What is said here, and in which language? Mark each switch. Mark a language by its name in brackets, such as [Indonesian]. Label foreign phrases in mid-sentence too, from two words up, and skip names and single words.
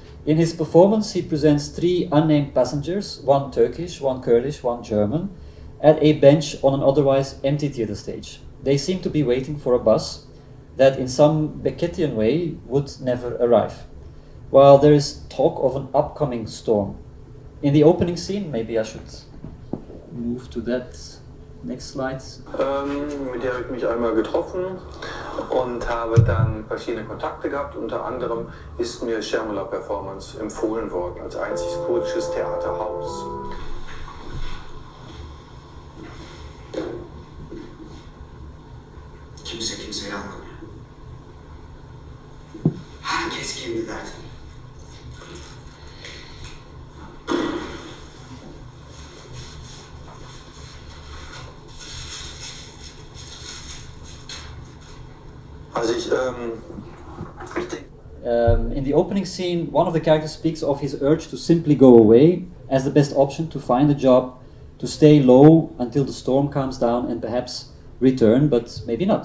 [English] In his performance, he presents three unnamed passengers, one Turkish, one Kurdish, one German, at a bench on an otherwise empty theater stage. They seem to be waiting for a bus that in some Beckettian way would never arrive, while there is talk of an upcoming storm. In the opening scene, maybe I should move to that next slide. [German] Mit der habe ich mich einmal getroffen und habe dann verschiedene Kontakte gehabt. Unter anderem ist mir Schermula Performance empfohlen worden als einziges kurdisches Theaterhaus. [Turkish] Kimse kimseyi anlamıyor. Herkes kendi derdinde. [English] In the opening scene, one of the characters speaks of his urge to simply go away as the best option, to find a job, to stay low until the storm calms down and perhaps return, but maybe not.